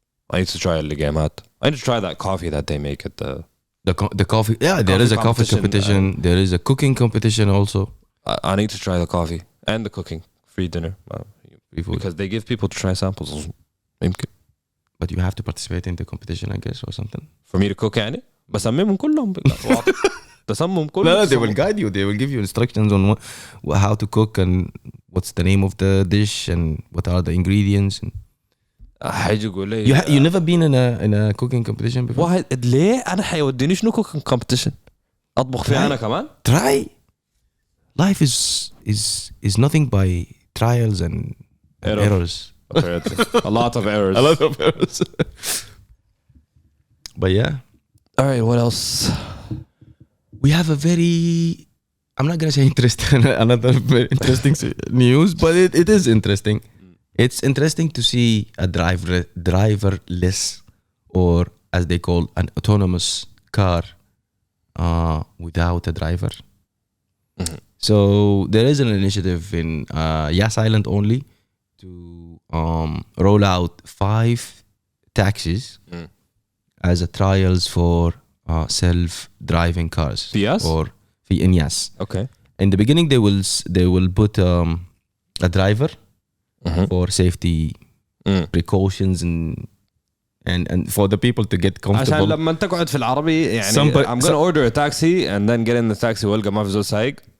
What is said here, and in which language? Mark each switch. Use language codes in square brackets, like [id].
[en] I need to try الجامات. I need to try that coffee that they make at The coffee. Yeah, there is a coffee competition. There is a cooking competition also. I need to try the coffee and the cooking. Free dinner. Because they give people to try samples. [ar] يمكن. [en] But you have to participate in the competition, I guess, or something. For me to cook [ar] يعني بسميهم كلهم تسمم كلهم. [en] No, they will guide you. They will give you instructions on how to cook and what's the name of the dish and what are the ingredients. And [ar] حيجي يقول لي [en] you never been in a cooking competition before? [ar] واحد ليه انا حيوديني شنو cooking competition اطبخ فيها انا كمان. [en] Try. Life is nothing by trials and errors. Apparently. A lot of errors. A lot of errors. But yeah. All right, what else? We have a very, I'm not going to say interesting, another very interesting news, but it is interesting. It's interesting to see a driverless, or as they call an autonomous car without a driver. So there is an initiative in Yas Island only to roll out 5 taxis as a trials for self-driving cars. Yes? Or in Yas. Okay. In the beginning, they will put a driver for safety precautions and for the people to get comfortable. [ar] عشان لما انت تقعد في العربي يعني [en] I'm gonna order a taxi and then get in the taxi [ar] والقى ما في زول سايق.